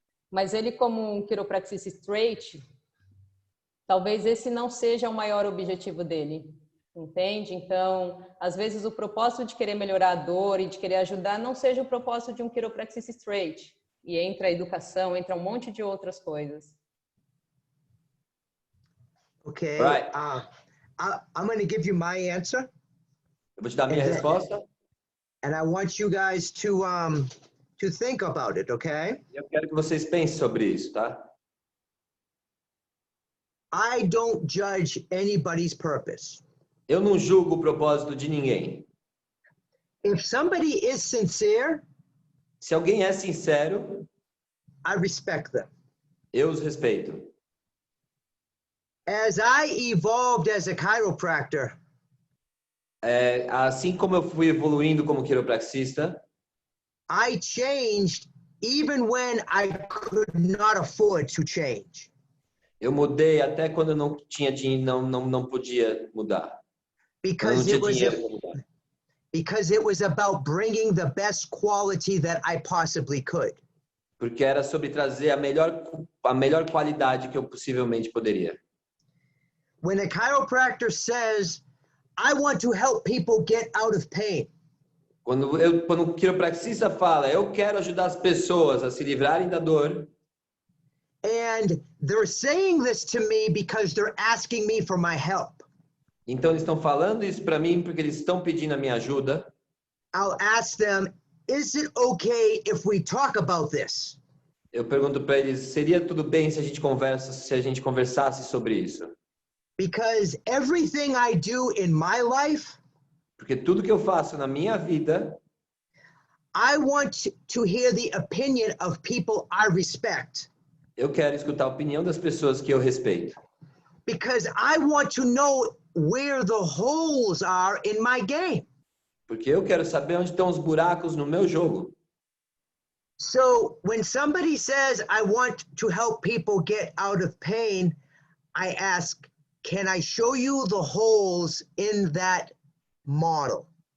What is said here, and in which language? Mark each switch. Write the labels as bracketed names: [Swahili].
[Portuguese] Mas ele, como um quiropraxista straight, talvez esse não seja o maior objetivo dele, entende? Então, às vezes o propósito de querer melhorar a dor e de querer ajudar não seja o propósito de um quiropraxista straight. E entra a educação, entra um monte de outras coisas. [English] Okay. Right. I'm going to give you my answer. [Portuguese] Eu vou te dar a minha resposta. [English] And I want you guys to to think about it, okay? [Portuguese] Eu quero que vocês pensem sobre isso, tá? [English] I don't judge anybody's purpose. [Portuguese] Eu não julgo o propósito de ninguém. [English] If somebody is sincere, [Portuguese] Se alguém é sincero, [English] I respect them. [Portuguese] eu os respeito. [English] As I evolved as a chiropractor, [Portuguese] Assim como eu fui evoluindo como quiropraxista, [English] I changed even when I could not afford to change. [Portuguese] eu mudei até quando eu não tinha dinheiro, não podia mudar. Eu não [English] Because [Portuguese] tinha [English] it was [Portuguese] dinheiro para mudar. [English] because it was about bringing the best quality that I possibly could. [Portuguese] Porque era sobre trazer a melhor qualidade que eu possivelmente poderia. [English] When a chiropractor says, I want to help people get out of pain, [Portuguese] Quando o quiropraxista fala, eu quero ajudar as pessoas a se livrarem da dor, [English] and they're saying this to me because they're asking me for my help, [Portuguese] então eles estão falando isso para mim porque eles estão pedindo a minha ajuda, [English] I'll ask them, is it okay if we talk about this? [Portuguese] eu pergunto para eles, seria tudo bem se a gente conversasse sobre isso? [English] Because everything I do in my life, [Portuguese] Porque tudo que eu faço na minha vida, [English] I want to hear the opinion of people I respect. [Portuguese] eu quero escutar a opinião das pessoas que eu respeito. [English] Because I want to know where the holes are in my game. [Portuguese] Porque eu quero saber onde estão os buracos no meu jogo. [English] So when somebody says, I want to help people get out of pain, I ask, can I show you the holes in that model?